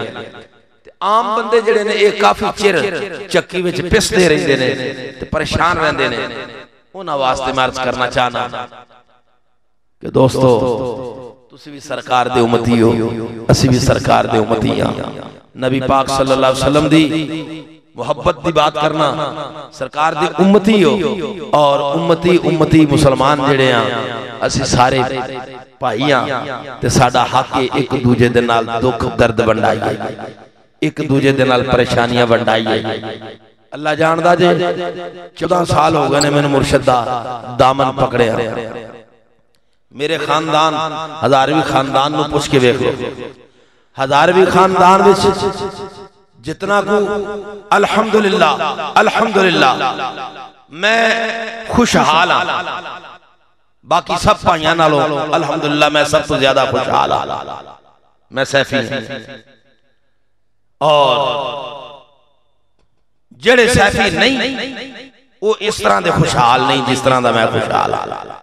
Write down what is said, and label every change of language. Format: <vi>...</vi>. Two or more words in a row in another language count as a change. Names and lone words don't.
<pa>تے عام بندے جیہڑے نے ایہ کافی چر چکی وچ پسدے رہندے نے تے پریشان رہندے نے. اوہناں واسطے میں عرض کرنا چاہنا کہ دوستو تسی بھی سرکار دے امتی ہو، اسی بھی سرکار دے امتی ہاں. نبی پاک</pa> <ar>صلى الله عليه وسلم</ar> <pa>دی محبت دی بات کرنا، سرکار دے امتی ہو اور امتی مسلمان جیہڑے ہاں اسی سارے بھائی ہاں تے ساڈا حق ہے اک دوجے دے نال دکھ درد ونڈائیے، اک دوجے دے نال پریشانیاں ونڈائیے. اللہ جاندا اے 14 سال ہو گئے نے مینوں مرشد دا دامن پھڑیا. میرے خاندان ہزاروی خاندان نوں پچھ کے ویکھ لو، ہزاروی خاندان وچ جتنا کو الحمدللہ میں خوشحال ہاں، باقی سب بھائیاں نالوں الحمدللہ میں سب توں زیادہ خوشحال ہاں. میں سیفی ہوں اور جیہڑے سیفی نہیں اوہ اس طرح دے خوشحال نہیں جس طرح دا میں خوشحال ہاں.</pa>